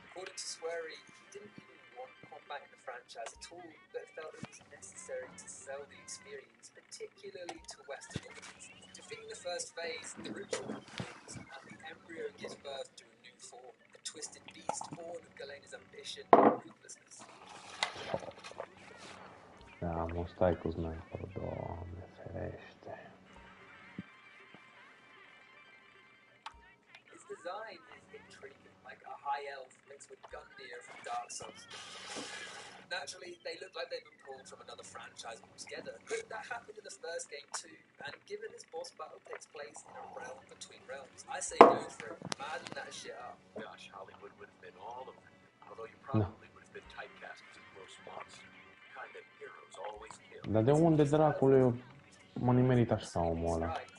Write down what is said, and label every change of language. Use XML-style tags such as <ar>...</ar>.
<en>According to Swery, he didn't even want combat in the franchise at all, but felt it was necessary to sell the experience, particularly to Western audiences. Defeating the first phase, the ritual concludes, and the embryo gives birth to a new form, a twisted beast born of Galena's ambition and ruthlessness.</en> <ro>Da, mă, stai cu sniper, Doamne ferește.</ro> <en>His design is intriguing, like a high elf mixed with Gundyr from Dark Souls. Naturally, they look like they've been pulled from another franchise altogether, but that happened in the first game too, and given this boss battle takes place in a realm between realms, I say go for it, madden that shit up. Gosh, Hollywood would have been all over you. Although you probably would have been typecast as a gross monster. Kind of heroes always kill.</en> <ro>Dar de unde dracului m-a nimerit așa omul ăla?</ro>